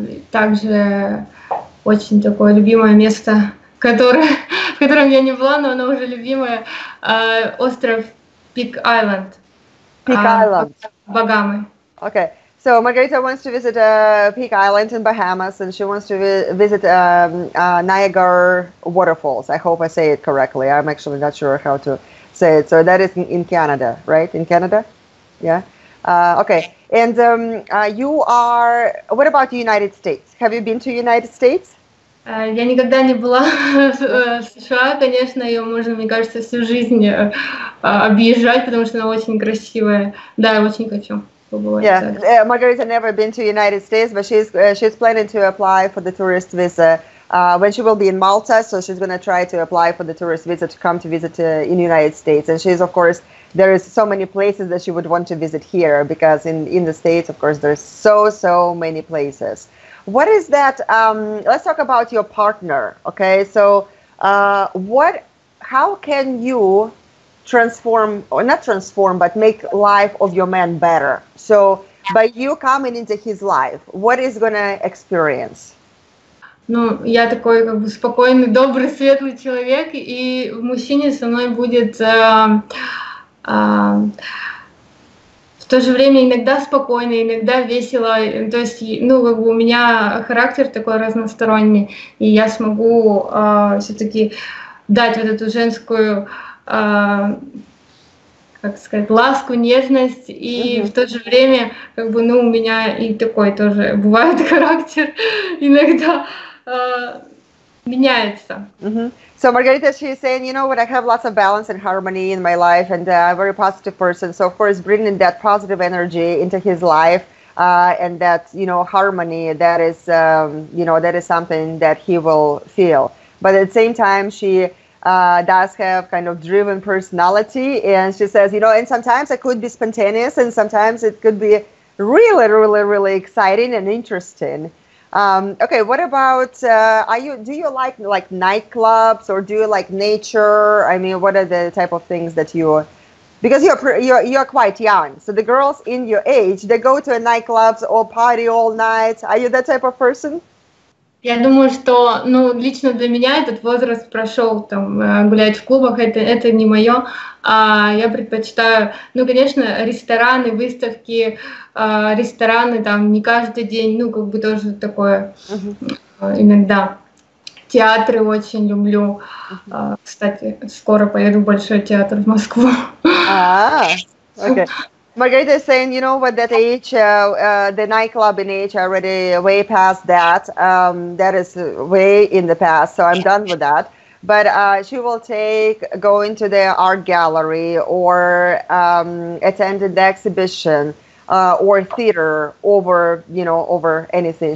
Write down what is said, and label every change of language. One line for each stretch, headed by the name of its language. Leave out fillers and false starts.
Russian: Также очень такое любимое место, в котором я не была, но оно уже любимое, остров Пик-Айленд. Пик-Айленд. Багамы.
English: Okay. So Margarita wants to visit Peak Island in Bahamas, and she wants to visit Niagara waterfalls. I hope I say it correctly. I'm actually not sure how to say it. So that is in Canada, right? In Canada? Yeah. Okay. And what about the United States? Have you been to the United States?
Russian: Я никогда не была в США, конечно, ее можно, мне кажется, всю жизнь объезжать, потому что она очень красивая. Да, я очень хочу.
English: Yeah, Margarita never been to the United States, but she's planning to apply for the tourist visa when she will be in Malta. So she's going to try to apply for the tourist visa to come to visit in the United States. And she's, of course, there is so many places that she would want to visit here, because in the States, of course, there's so many places. What is that? Let's talk about your partner. Okay, so How can you transform, or not transform, but make life of your man better? So by you coming into his life, what is gonna experience?
Russian: Ну, я такой как бы спокойный, добрый, светлый человек, и в мужчине со мной будет в то же время иногда спокойно, иногда весело. То есть, ну, как бы у меня характер такой разносторонний, и я смогу все-таки дать вот эту женскую, как сказать, ласку, нежность, и в то же время, как бы, ну, у меня и такой тоже бывает характер иногда меняется.
English: So Margarita, she's saying, you know what, I have lots of balance and harmony in my life, and I'm a very positive person. So of course, bringing that positive energy into his life and that, you know, harmony, that is, you know, that is something that he will feel. But at the same time, she does have kind of driven personality, and she says, you know, and sometimes it could be spontaneous, and sometimes it could be really, really, really exciting and interesting. Okay, what about do you like nightclubs, or do you like nature? I mean, what are the type of things that you, because you're quite young, so the girls in your age, they go to nightclubs or party all night. Are you that type of person?
Russian: Я думаю, что, ну, лично для меня этот возраст прошел, там, гулять в клубах, это не мое. Я предпочитаю, ну, конечно, рестораны, выставки, рестораны там не каждый день, ну, как бы тоже такое иногда. Театры очень люблю. Кстати, скоро поеду в Большой театр в Москву.
English: Okay. Margarita is saying, you know what, that age, the nightclub in age, already way past that. That is way in the past, so I'm done with that. But she will go into the art gallery, or attend the exhibition, or theater over, you know, over anything.